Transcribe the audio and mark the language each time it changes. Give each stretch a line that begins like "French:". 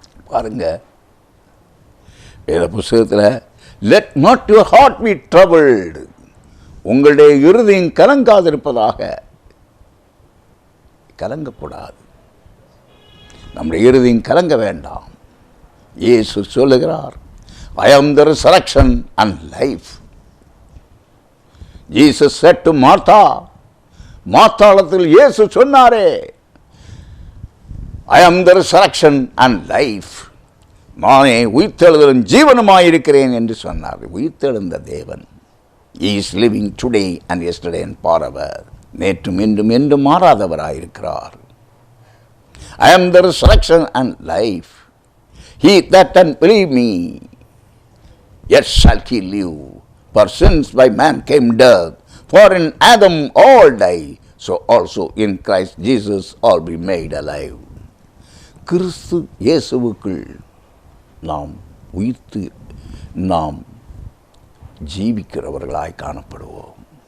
Tamil: பாருங்க, வேத புஸ்தகத்தில்
English: let not your heart be troubled,
Tamil: உங்களுடைய இருதயம் கலங்காதிருப்பதாக. கலங்கக்கூடாது, நம்முடைய இருதயம் கலங்க வேண்டாம். இயேசு சொல்லுகிறார்,
English: I am the resurrection and life. Jesus said to Martha,
Tamil: மார்த்தாளத்தில் இயேசு சொன்னாரே,
English: I am the resurrection and life,
Tamil: நானே உயிர்த்தெழுதலும் ஜீவனுமாயிருக்கிறேன் என்று சொன்னார். உயிர்த்தெழுந்த தேவன்
English: He is living today and yesterday and forever.
Tamil: நேற்றும் இன்றும் என்றும் மாறாதவராயிருக்கிறார்.
English: I am the resurrection and life. He that can believe me, yet shall he live. For since by man came death, for in Adam all die, so also in Christ Jesus all be made alive.
Tamil: கிறிஸ்து இயேசுவுக்குள் நாம் உயிர்த்து நாம் ஜீவிக்கிறவர்களாய் காணப்படுவோம்.